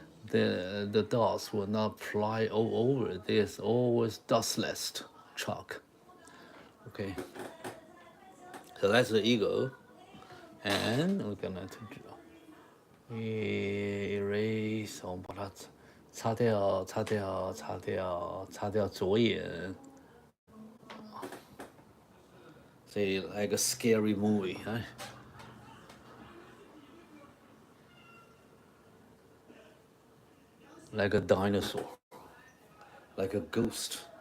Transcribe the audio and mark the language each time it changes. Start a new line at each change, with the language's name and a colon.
English: The dots will not fly all over. There's always dustless chalk. Okay, so that's the eagle, and we're gonna erase.
Chinese: 我们把它擦掉，擦掉，擦掉，擦掉左眼。
English: Say like a scary movie, huh? Like a dinosaur, like a ghost.